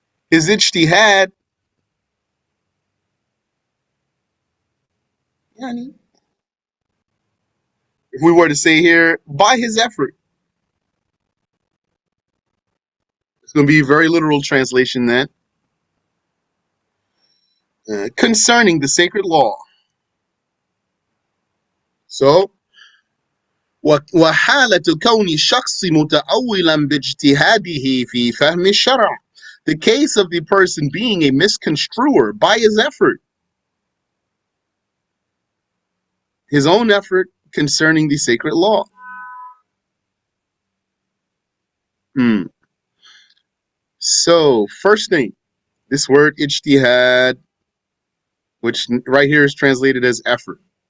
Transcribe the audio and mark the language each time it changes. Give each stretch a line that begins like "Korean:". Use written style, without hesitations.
English: His ijtihad, if we were to say here, by his effort. It's going to be a very literal translation then. Concerning the sacred law. So,
Arabic: وحالة كون الشخص متأولا باجتهاده في فهم الشرع.
English: The case of the person being a misconstruer by his effort. His own effort concerning the sacred law. So, first thing, this word ijtihad, which right here is translated as effort.